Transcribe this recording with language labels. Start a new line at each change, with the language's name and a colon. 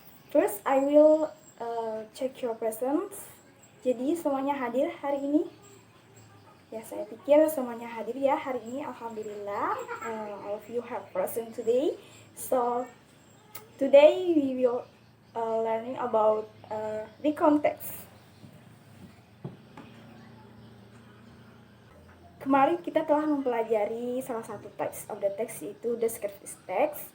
English: First I will check your presence.
Indonesian: Jadi semuanya hadir hari ini? Ya, saya pikir semuanya hadir ya hari ini.
English: Alhamdulillah, all of you have present today. So today we will learning about recontext.
Indonesian: Kemarin kita telah mempelajari salah satu
English: text of the text,
Indonesian: yaitu descriptive text.